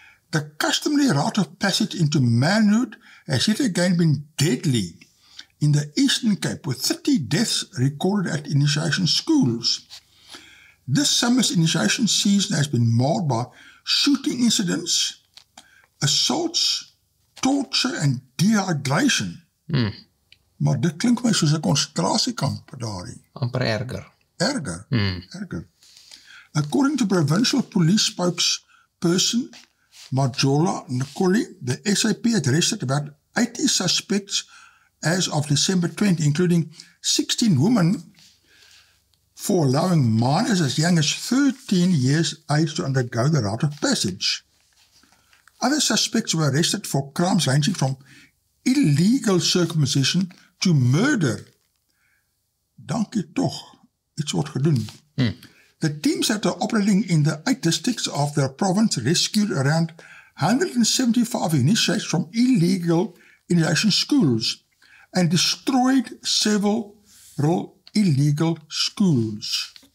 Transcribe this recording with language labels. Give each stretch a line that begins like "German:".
English: The customary rite of passage into manhood has yet again been deadly in the Eastern Cape, with 30 deaths recorded at initiation schools. This summer's initiation season has been marred by shooting incidents, assaults, torture and dehydration.
Afrikaans: Maar dit klink my soos 'n konsentrasiekamp daarin. Amper erger. Erger.
English: According to provincial police spokesperson Majola Nkoli, the SAP had arrested about 80 suspects as of December 20, including 16 women, for allowing minors as young as 13 years age to undergo the rite of passage. Other suspects were arrested for crimes ranging from illegal circumcision to murder.
Afrikaans: Dankie toch, iets wordt gedoen.
English: The teams that are operating in the 8 districts of the province rescued around 175 initiates from illegal initiation schools and destroyed several illegal schools.